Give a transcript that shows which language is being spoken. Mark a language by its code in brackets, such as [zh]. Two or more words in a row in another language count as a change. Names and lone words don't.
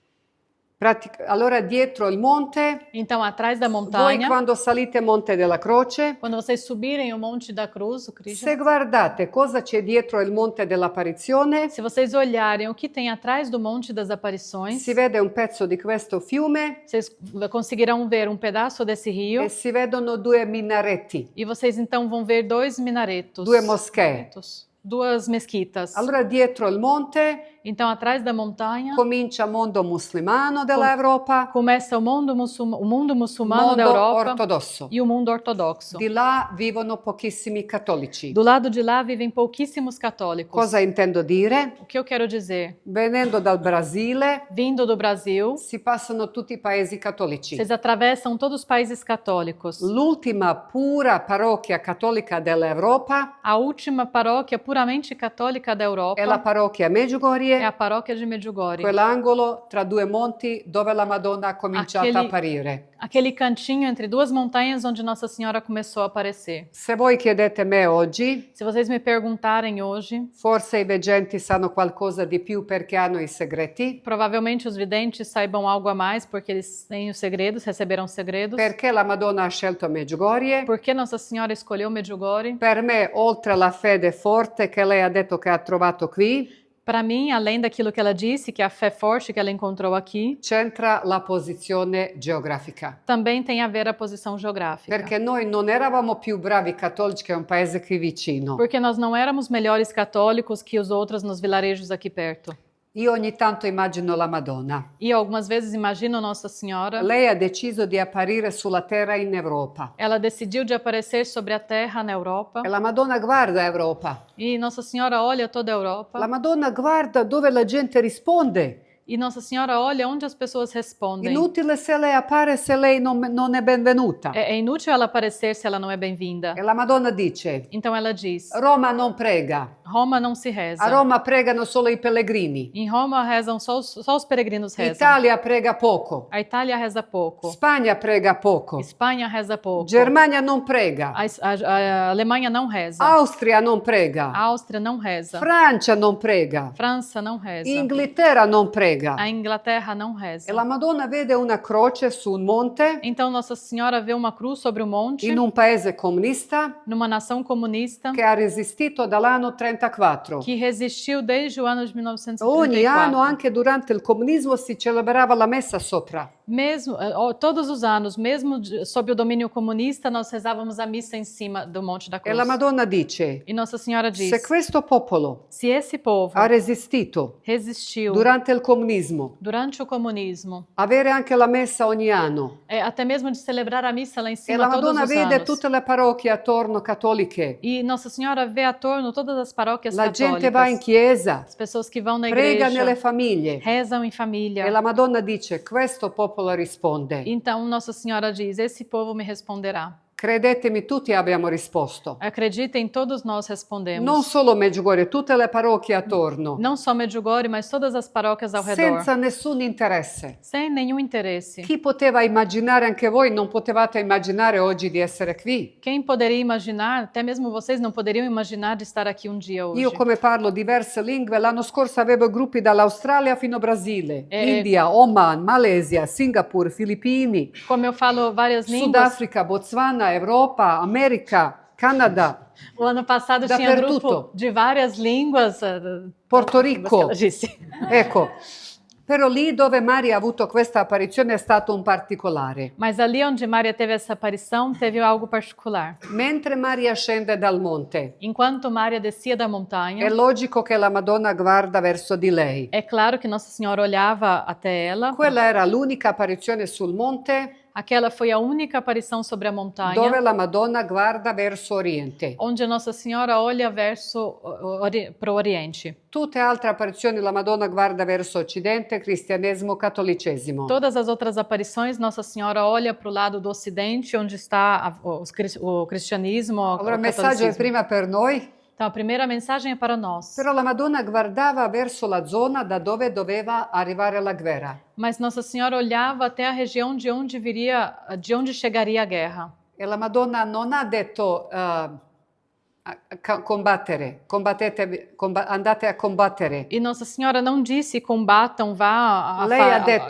[it] Allora dietro il monte, [pt] Então, atrás da [it] voi [pt] montanha, [it] quando salite Monte della Croce, [pt] quando vocês subirem o Monte da Cruz, o Cristo, [it] se guardate cosa c'è dietro il Monte dell'Apparizione, [pt] se vocês olharem o que tem atrás do Monte das Aparições, [it] si vede un pezzo di questo fiume [pt] vocês conseguirão ver um pedaço desse rio [it] e si vedono due minaretti, [pt] e vocês então vão ver dois minaretos, [it] due moschee. [pt] duas mesquitas. [it] Allora dietro il monte [pt] Então, atrás da montanha, [it] comincia il mondo musulmano dell'Europa, [pt] começa o mundo muçulmano da [it] mondo [pt] Europa [it] ortodosso. [pt] e o mundo ortodoxo. [it] Di là vivono pochissimi cattolici. [pt] Do lado de lá vivem pouquíssimos católicos. [it] Cosa intendo dire? [pt] O que eu quero dizer? [it] Venendo dal Brasile, [pt] Vindo do Brasil, [it] si passano tutti i paesi cattolici. [pt] vocês atravessam todos os países católicos. [it] L'ultima pura parrocchia cattolica dell'Europa [pt] A última paróquia puramente católica da Europa [it] è la parrocchia Medjugorje, [pt] é a paróquia de Medjugorje. [it] quell'angolo tra due monti dove la Madonna ha cominciato a apparire. [pt] Aquele cantinho entre duas montanhas onde Nossa Senhora começou a aparecer. [it] Se voi chiedete me oggi, [pt] Se vocês me perguntarem hoje, [it] forse i veggenti sanno qualcosa di più perché hanno i segreti, [pt] provavelmente os videntes saibam algo a mais porque eles têm os segredos, receberam segredos. [it] perché la Madonna ha scelto Medjugorje. [pt] Por que Nossa Senhora escolheu Medjugorje? [it] Per me, oltre alla fede forte che lei ha detto che ha trovato qui, [pt] Para mim, além daquilo que ela disse, que é a fé forte que ela encontrou aqui, [it] c'entra la posizione geografica. [pt] também tem a ver a posição geográfica. [it] Perché noi non eravamo più bravi cattolici, che è un paese qui vicino. [pt] Porque nós não éramos melhores católicos que os outros nos vilarejos aqui perto. [it] Io ogni tanto immagino la Madonna. [pt] E algumas vezes imagino Nossa Senhora. [it] Lei ha deciso di apparire sulla terra in Europa. [pt] Ela decidiu de aparecer sobre a terra na Europa. [it] E la Madonna guarda Europa. [pt] E Nossa Senhora olha toda a Europa. [it] La Madonna guarda dove la gente risponde. [pt] E Nossa Senhora olha onde as pessoas respondem. [it] Inutile se lei appare se lei non è benvenuta. [pt] É inútil ela aparecer se ela não é bem-vinda. [it] E la Madonna dice: [pt] Então ela diz: [it] Roma non prega. [pt] Roma não se reza. [it] A Roma pregano solo i pellegrini. [pt] Em Roma rezam só os peregrinos rezam. [it] Italia prega poco. [pt] A Itália reza pouco. [it] Spagna prega poco. [pt] Espanha reza pouco. [it] Germania non prega. [pt] A Alemanha não reza. [it] Austria non prega. [pt] A Áustria não reza. [it] Francia non prega. [pt] França não reza. [it] Inghilterra non prega. [pt] A Inglaterra não reza. [it] E la Madonna vede una croce su un monte [pt] Então Nossa Senhora vê uma cruz sobre o monte, [it] in un paese comunista [pt] numa nação comunista, [it] che ha resistito dall'anno 34. [pt] que resistiu desde o ano de [it] Ogni anno, [pt] 1934. [it] anche durante il comunismo, si celebrava la messa sopra. [pt] Mesmo, todos os anos, mesmo sob o domínio comunista, nós rezávamos a missa em cima do Monte da [it] E [pt] Cruz. [it] la Madonna dice: [pt] E Nossa Senhora diz: [it] se questo popolo [pt] se esse povo [it] ha resistito [pt] resistiu [it] durante il comunismo, [pt] durante o comunismo, [it] avere anche la messa ogni anno, [pt] até mesmo de celebrar a missa lá em [it] e [pt] cima [it] la [pt] todos [it] Madonna [pt] os [it] vede [pt] anos, [it] tutte le parrocchie attorno cattoliche, [pt] e Nossa Senhora vê a torno todas as paróquias [it] la gente va in [pt] católicas, [it] chiesa, [pt] as pessoas que vão na [it] prega nelle [pt] igreja, [it] famiglie, [pt] rezam em [it] e [pt] família. [it] la Madonna dice: questo popolo risponde. [pt] Então Nossa Senhora diz: esse povo me responderá. [it] Credetemi, tutti abbiamo risposto. [pt] Acreditem, todos nós respondemos. [it] Non solo Medjugorje, tutte le parrocchie attorno, [pt] Não só Medjugorje, mas todas as paróquias ao redor. [it] senza nessun interesse. [pt] Sem nenhum interesse. [it] Chi poteva immaginare, anche voi non potevate immaginare oggi di essere qui? [pt] Quem poderia imaginar, até mesmo vocês não poderiam imaginar de estar aqui um dia hoje. [it] Io come parlo diverse lingue, l'anno scorso avevo gruppi dall'Australia fino al Brasile, India, Oman, Malesia, Singapore, Filippini, [pt] Como eu falo várias línguas, [it] Sudafrica, Botswana, Europa, America, Canada, [pt] o ano passado tinha [it] Dappertutto. [pt] grupo de várias línguas. [it] Porto [pt] Como [it] Rico. [pt] ela disse. [it] Ecco, però lì dove Maria ha avuto questa apparizione è stato un particolare. [pt] Mas ali onde Maria teve essa aparição, teve algo particular. [it] Mentre Maria scende dal monte, [pt] Enquanto Maria descia da montanha, [it] è logico che la Madonna guarda verso di lei. [pt] é claro que Nossa Senhora olhava até ela. [it] Quella era l'unica apparizione sul monte [pt] Aquela foi a única aparição sobre a montanha, [it] dove la Madonna guarda verso Oriente. [pt] onde Nossa Senhora olha para o Oriente. [it] Tutte altre apparizioni la Madonna guarda verso Occidente, cristianesimo, cattolicesimo. [pt] Todas as outras aparições, Nossa Senhora olha para o lado do Ocidente, onde está o cristianismo, [it] Allora [pt] o [it] il messaggio è [pt] catolicismo. [it] prima per noi, [pt] Então, a primeira mensagem é para nós. [it] però la Madonna guardava verso la zona da dove doveva arrivare la guerra. [pt] Mas Nossa Senhora olhava até a região de onde chegaria a guerra. [it] E la Madonna non ha detto combattere, andate a combattere. [pt] E Nossa Senhora não disse combatam, vá a [it] Lei ha detto